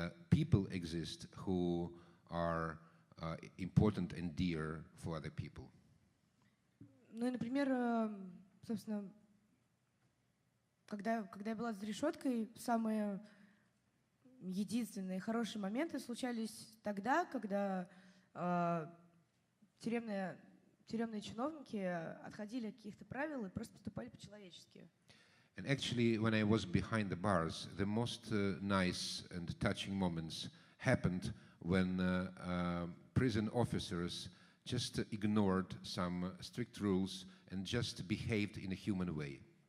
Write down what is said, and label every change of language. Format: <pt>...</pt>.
<en>people exist who are important and dear for other people.</en> <ru>Ну и, например, собственно, когда я была за решеткой, самые единственные хорошие моменты случались тогда, когда тюремные чиновники отходили от каких-то правил и просто поступали по-человечески.</ru> <en>And actually, when I was behind the bars, the most nice and touching moments happened when prison officers just ignored some strict rules and just behaved in a human way.</en>